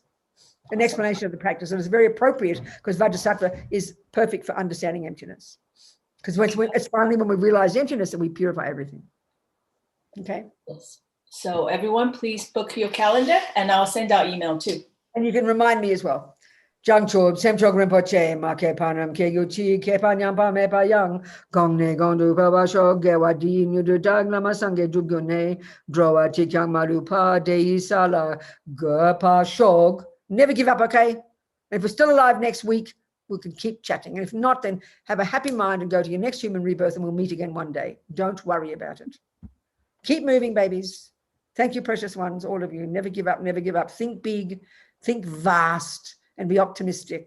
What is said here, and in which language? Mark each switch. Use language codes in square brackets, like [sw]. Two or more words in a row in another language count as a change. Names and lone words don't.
[en] An explanation of the practice. And it's very appropriate because Vajrasattva is perfect for understanding emptiness. Because it's finally when we realize emptiness that we purify everything. Okay? Yes. So everyone, please book your calendar and I'll send out email too. And you can remind me as well. [bo] བྱང་ཆུབ་སེམས་མཆོག་རིན་པོ་ཆེ། མ་སྐྱེས་པ་རྣམས་སྐྱེ་གྱུར་ཅིག །སྐྱེས་པ་ཉམས་པ་མེད་པ་ཡང་། །གོང་ནས་གོང་དུ་འཕེལ་བར་ཤོག །དགེ་བ་འདི་ཡིས་མྱུར་དུ་བདག །བླ་མ་སངས་རྒྱས་འགྲུབ་གྱུར་ནས། །འགྲོ་བ་གཅིག་ཀྱང་མ་ལུས་པ། །དེ་ཡི་ས་ལ་འགོད་པར་ཤོག. [en] Never give up, okay? And if we're still alive next week, we can keep chatting. And if not, then have a happy mind and go to your next human rebirth and we'll meet again one day. Don't worry about it. Keep moving, babies. Thank you, precious ones, all of you. Never give up, never give up. Think big, think vast, and be optimistic.